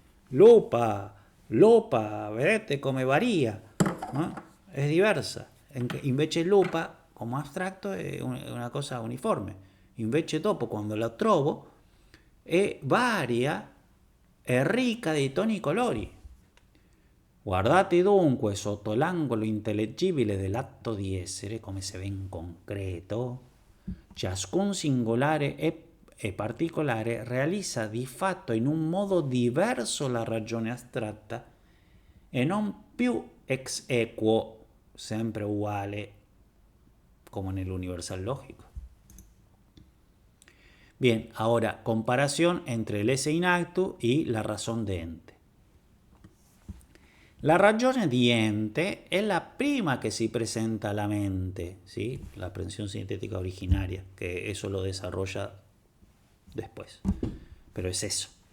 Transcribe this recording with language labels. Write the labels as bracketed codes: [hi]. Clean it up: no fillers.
[it] Lupa, vedete come varía, ¿no? [es] Es diversa. [it] Invece lupa, come astratto, è una cosa uniforme. Invece dopo, quando la trovo, è varia e ricca di toni e colori. Guardate dunque sotto l'angolo intellegibile dell'atto di essere, come si vede in concreto, ciascun singolare e particolare realizza di fatto in un modo diverso la ragione astratta e non più ex equo, sempre uguale, [es] como en el universal lógico. Bien, ahora comparación entre el esse in actu y la razón de ente. [it] La ragione di ente è la prima [es] que se presenta a la mente, ¿sí? La aprehensión sintética originaria, que eso lo desarrolla después. Pero es eso.